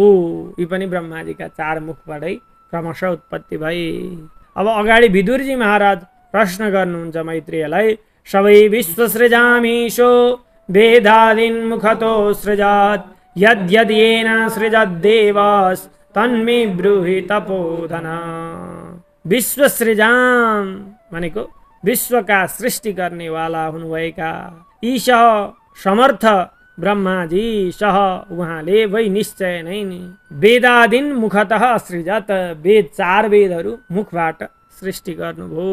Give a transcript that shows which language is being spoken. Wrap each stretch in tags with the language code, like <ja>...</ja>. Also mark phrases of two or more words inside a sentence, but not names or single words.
<ne>यी पनि ब्रह्माजीका 4 मुखबाटै क्रमशः उत्पत्ति भए। अब अगाडि विदुरजी महाराज प्रश्न गर्नुहुन्छ मैत्रेयलाई।</ne> <sa>सबै विश्वसृजामीशो वेदादीन् मुखतो सृजात् यद्यद्येन सृजद्देवास् तन्मे ब्रूहि तपोधना।</sa> <ne>विश्वसृजाम भनेको विश्वका सृष्टि गर्नेवाला हुनुभएका ईशः समर्थ ब्रह्माजी सह उहाँले वै निश्चय नै</ne> <sa>वेदादीन् मुखतः सृजत</sa> <ne>4 वेदहरू मुखबाट सृष्टि गर्नुभयो।</ne>